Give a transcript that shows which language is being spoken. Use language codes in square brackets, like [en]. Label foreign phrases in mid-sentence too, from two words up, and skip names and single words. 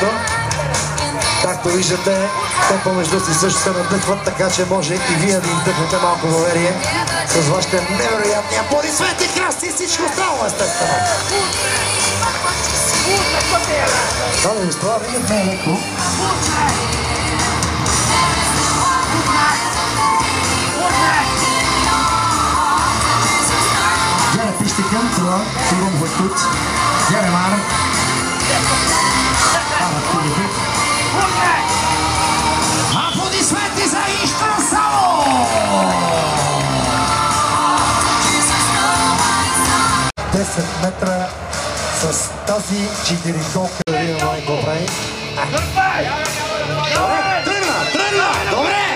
[bg] Както виждате, те помежду си също се надъхват, така че може и вие да им дъхнете малко доверие с вашите невероятни аплодисменти, красти и всичко останало, естествено. Дами и господа, видят не е леко. [hu] Gyere Pistikön, tudom, hogy tudsz. Gyere már! Állat tudjuk. [bg] Аплодисменти за Иштван Савов! 10 метра с тази 4-колка да видим май го прави. Тръгна! Добре!